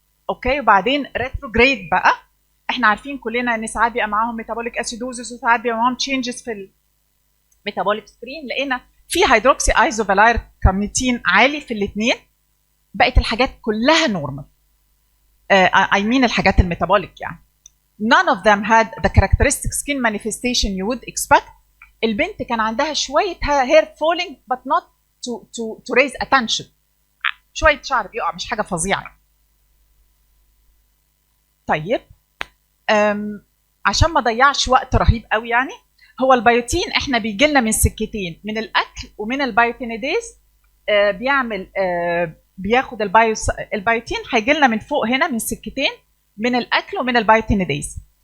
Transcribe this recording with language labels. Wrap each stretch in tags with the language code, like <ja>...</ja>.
<ar>اوكي، وبعدين ريتروجريد بقى. احنا عارفين كلنا ان ساعات بيبقى معاهم ميتابوليك اسيدوزس، وساعات بيبقى معاهم تشينجز في الميتابوليك سكرين. لقينا في هيدروكسي ايزوفالاير كارنيتين عالي في الاثنين. بقت الحاجات كلها نورمال.</ar> <en>I mean</en> <ar>الحاجات الميتابوليك يعني.</ar> <en>None of them had the characteristic skin manifestation you would expect.</en> <ar>البنت كان عندها شوية</ar> <en>hair falling but not to raise attention.</en> <ar>شوية شعر بيقع، مش حاجة فظيعة. طيب عشان ما ضيعش وقت رهيب قوي يعني، هو البيوتين احنا بيجي لنا من سكتين، من الاكل ومن البيوتينيديز. بيعمل بياخد البيوتين هيجي لنا من فوق هنا من سكتين، من الاكل ومن البيوتينيديز.</ar>